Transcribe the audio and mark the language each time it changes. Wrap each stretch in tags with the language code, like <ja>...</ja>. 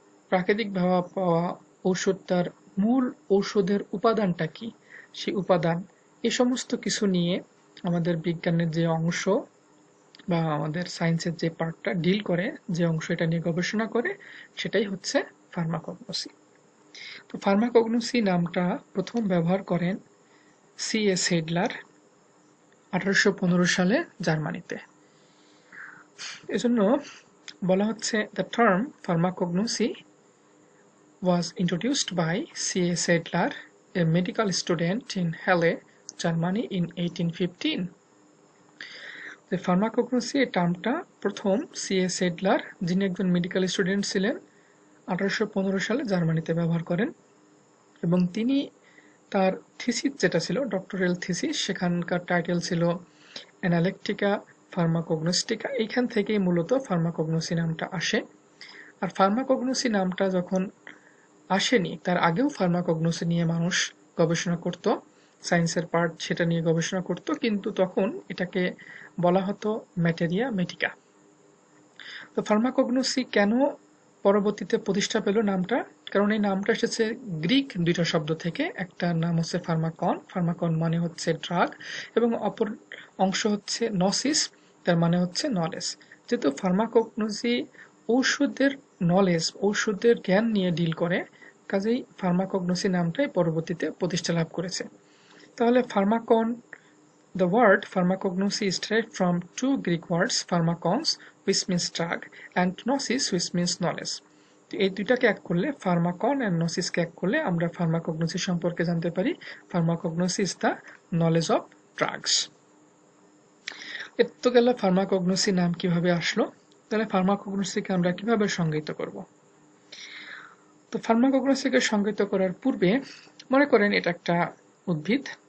<bn>প্রাকৃতিকভাবে পাওয়া ঔষধটার মূল ঔষধের উপাদানটা কি, সেই উপাদান, এই সমস্ত কিছু নিয়ে আমাদের বিজ্ঞানের যে অংশ বা আমাদের সায়েন্সের যে পার্টটা ডিল করে, যে অংশ এটা নিয়ে গবেষণা করে, সেটাই হচ্ছে ফার্মাকগনোসি। তো ফার্মাকগনোসি নামটা প্রথম ব্যবহার করেন C.S. হেডলার 1815 সালে জার্মানিতে। এজন্য বলা হচ্ছে</bn> <en>the term pharmacognosy was introduced by C.S. Heydler, a medical student in Halle, Germany in 1815.</en> <bn>যে ফার্মাকগনোসি এই টার্মটা প্রথম C.S. হেডলার, যিনি একজন মেডিকেল স্টুডেন্ট ছিলেন, 1815 সালে জার্মানিতে ব্যবহার করেন। এবং তিনি তার থিসিস যেটা ছিল, ডক্টরাল থিসিস, সেখানকার টাইটেল ছিল অ্যানালেকটিকা ফার্মাকগনোস্টিকা। এইখান থেকেই মূলত ফার্মাকগনোসি নামটা আসে। আর ফার্মাকগনোসি নামটা যখন আসেনি, তার আগেও ফার্মাকগনোসি নিয়ে মানুষ গবেষণা করত, সায়েন্সের পার্ট সেটা নিয়ে গবেষণা করত, কিন্তু তখন এটাকে বলা হতো ম্যাটেরিয়া মেডিকা। তো ফার্মাকগনোসি কেন পরবর্তীতে প্রতিষ্ঠা পেল নামটা? কারণ এই নামটা এসেছে গ্রিক দুইটা শব্দ থেকে। একটা নাম হচ্ছে ফার্মাকন, ফার্মাকন মানে হচ্ছে ড্রাগ, এবং অপর অংশ হচ্ছে নসিস, তার মানে হচ্ছে নলেজ। যেহেতু ফার্মাকগনোসি ঔষধের নলেজ, ঔষধের জ্ঞান নিয়ে ডিল করে, কাজেই ফার্মাকগনোসি নামটাই পরবর্তীতে প্রতিষ্ঠা লাভ করেছে। তাহলে ফার্মাকন,</bn> <en>the word pharmacognosy is derived from two Greek words, pharmakons, which means drug, and gnosis, which means knowledge.</en> <bn>এই দুইটাকে এক করলে, ফার্মাকন এন্ড নসিসকে এক করলে, আমরা ফার্মাকগনোসি সম্পর্কে জানতে পারি।</bn> <en>Pharmacognosy is the knowledge of drugs.</en> <bn>এর তো গেল ফার্মাকগনোসি নাম কিভাবে আসলো। তাহলে ফার্মাকগনোসিকে আমরা কিভাবে সংজ্ঞায়িত করব? তো ফার্মাকগনোসিকে সংজ্ঞায়িত করার পূর্বে মনে করেন এটা একটা উদ্ভিদ।</bn>